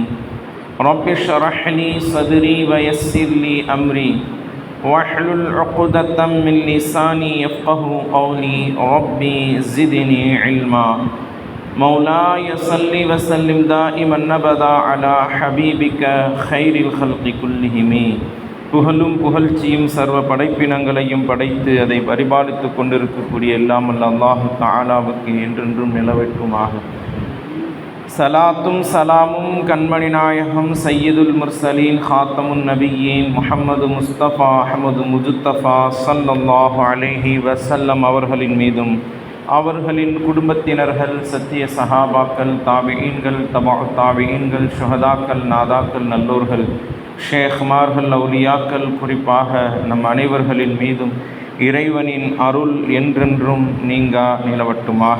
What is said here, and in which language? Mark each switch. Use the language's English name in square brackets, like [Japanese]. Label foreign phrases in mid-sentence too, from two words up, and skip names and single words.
[Arabic] رب اشرح لي صدري ويسر لي أمري واحلل عقدة من لساني يفقه قولي. ربي زدني علما. مولاي صل وسلم دائما أبدا على حبيبك خير الخلق كلهم. [Tamil] புகழும் புகழ்ச்சியும் சர்வ படைப்பினங்களையும் படைத்து அதை பரிபாலித்து கொண்டிருக்கக்கூடிய எல்லாம் அல்ல அல்லாஹு தஆலாவுக்கு என்றென்றும் நிலவட்டுமாக. சலாத்தும் சலாமும் கண்மணி நாயகம் [Arabic] سيد المرسلين خاتم النبيين [Tamil] முஹம்மது முஸ்தபா அஹமது முஜுத்தபா [Arabic] صلى الله عليه وسلم [Tamil] அவர்களின் மீதும் அவர்களின் குடும்பத்தினர்கள், சத்திய சஹாபாக்கள், தாபிஈன்கள், தபஅ தாபிஈன்கள், ஷுஹதாக்கள், நாதாக்கள், நல்லோர்கள், ஷேக்மார்கள், அவுலியாக்கள், குறிப்பாக நம் அனைவர்களின் மீதும் இறைவனின் அருள் என்றென்றும் நீங்கா நிலவட்டுமாக.